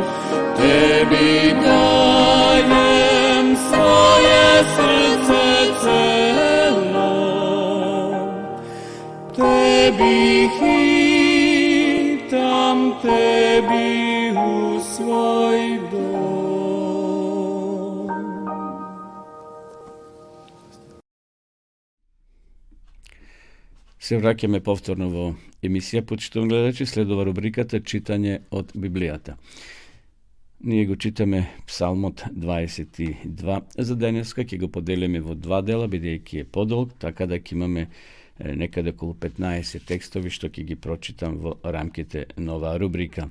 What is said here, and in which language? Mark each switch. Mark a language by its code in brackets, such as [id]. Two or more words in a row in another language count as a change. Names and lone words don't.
[sr] Tebi dajem svoje srce celom, tebi hitam, tebi u svoj dom. [mk] Се враќаме повторно во емисија, почитувани гледачи, следува рубриката Читање од Библијата. Ние го читаме Псалмот 22 за денеска, ќе го поделиме во два дела, бидејќи е подолг, така да ќе имаме некаде околу 15 текстови што ќе ги прочитам во рамките на оваа рубрика.